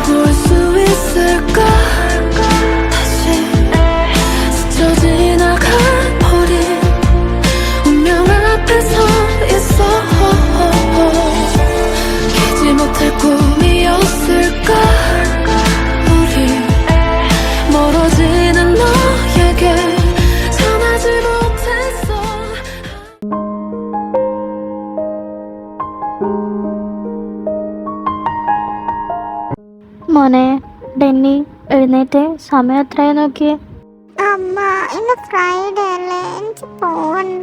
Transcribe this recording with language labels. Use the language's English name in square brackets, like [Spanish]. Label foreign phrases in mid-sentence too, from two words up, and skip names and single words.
[Korean] 수 있을까 다시 스쳐 지나가 버린 운명 앞에 서 있어 깨지 못할 꿈이었을까 우리 멀어지는 너에게 전하지 못했어 [Malayalam] മോനെ ഡെന്നി എഴുന്നേറ്റ് സമയം എത്രയായി നോക്കിയേ. അമ്മ ഇന്ന് ഫ്രൈഡേ അല്ലേ, എനിക്ക് പോവണ്ട.